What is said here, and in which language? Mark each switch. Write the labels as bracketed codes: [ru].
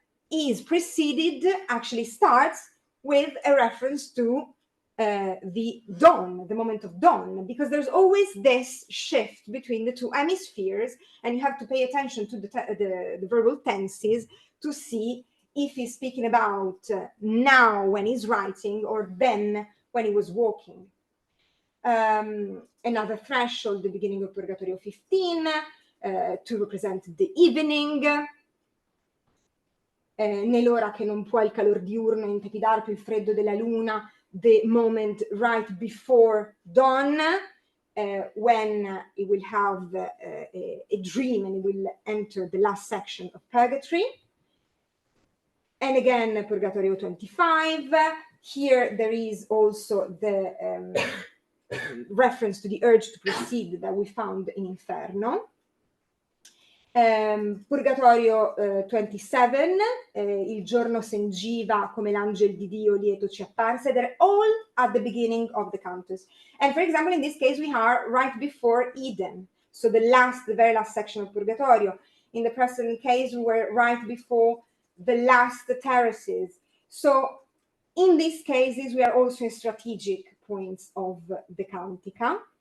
[en] is preceded, actually starts with a reference to the dawn, the moment of dawn, because there's always this shift between the two hemispheres, and you have to pay attention to the verbal tenses to see if he's speaking about now when he's writing or then when he was walking. Another threshold, the beginning of Purgatorio 15, to represent the evening. [it] nell'ora che non può il calor diurno intepidar più il freddo della luna, [en] the moment right before dawn, when he will have a dream and he will enter the last section of purgatory. And again, Purgatorio 25. Here there is also the reference to the urge to proceed that we found in Inferno. [it] Purgatorio 27, il giorno sengiva come l'angel di Dio lieto ci apparse. [en] They're all at the beginning of the cantos. And for example, in this case, we are right before Eden. So the very last section of Purgatorio. In the present case, we were right before the last terraces. So in these cases, we are also in strategic points of the Cantica.